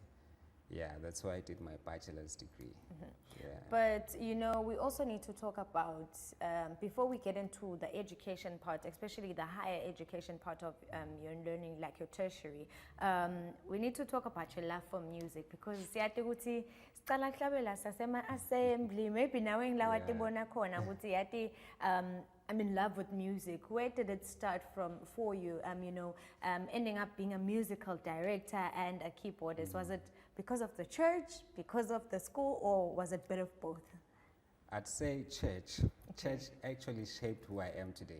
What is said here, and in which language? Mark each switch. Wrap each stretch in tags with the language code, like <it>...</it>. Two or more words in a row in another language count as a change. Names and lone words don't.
<en>Yeah, that's why I did my bachelor's degree. Yeah. But you know, we also need to talk about, before we get into the education part, especially the higher education part of your learning, like your tertiary, we need to talk about your love for music, because</en> <ss>siyathi ukuthi sicala kuhlabela sasema assembly,</ss> <en>maybe</en> <ss>nawe ngila watibona khona ukuthi yathi</ss> <en>I'm in love with music. Where did it start from for you? You know, ending up being a musical director and a keyboardist. Was it because of the church, because of the school, or was it a bit of both? I'd say church. Church actually shaped who I am today.</en>